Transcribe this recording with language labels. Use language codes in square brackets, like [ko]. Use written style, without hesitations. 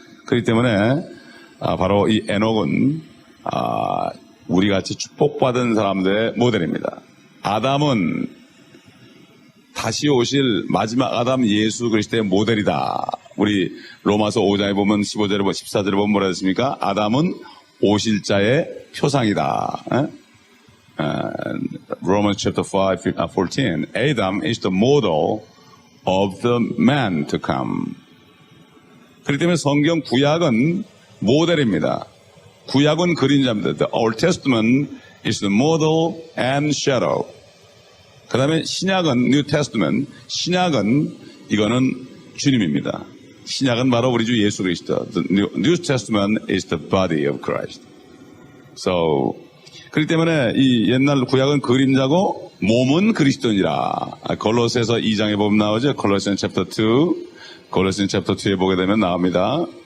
[ko] 그렇기 때문에 바로 이 에녹은 우리같이 축복받은 사람들의 모델입니다. 아담은 다시 오실 마지막 아담 예수 그리스도의 모델이다. 우리 로마서 5장에 보면 15절에 14절에 보면 뭐라 했습니까? 아담은 오실 자의 표상이다. [en] Romans chapter 14. Adam is the model of the man to come. [ko] 그렇기 때문에 성경 구약은 모델입니다. 구약은 그림자입니다. [en] The Old Testament is the model and shadow. [ko] 그 다음에 신약은 New Testament. 신약은 이거는 주님입니다. 신약은 바로 우리 주 예수 그리스도. [en] The New Testament is the body of Christ. [ko] So 그렇기 때문에 이 옛날 구약은 그림자고 몸은 그리스도니라. 골로새서 2장에 보면 나오죠. 골로새서 chapter 2. 골로새서 chapter 2에 보게 되면 나옵니다.